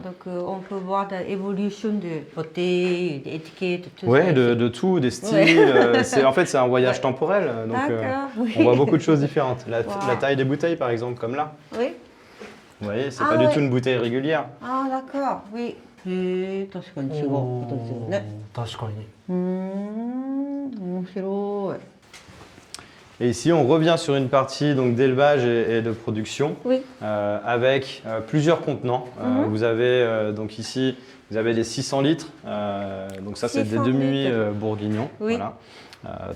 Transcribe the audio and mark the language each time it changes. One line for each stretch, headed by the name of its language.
French: Donc, on peut voir l'évolution de bouteilles, d'étiquettes, tout Oui, ça. de tout, des styles. En fait, c'est un voyage temporel. Donc, D'accord. Oui. on voit beaucoup de choses différentes. La taille des bouteilles, par exemple, comme là. Oui. Vous voyez, c'est Ah pas du ouais. tout une bouteille régulière. Ah, d'accord. Oui.
Japanese: へえ、確かに違う形ですよね。確かに。面白い。
French: Et ici, on revient sur une partie donc d'élevage et de production, Oui. avec plusieurs contenants. Vous avez donc ici, vous avez des 600 litres. Donc ça, c'est des 600 demi litres. bourguignons. Oui. Voilà.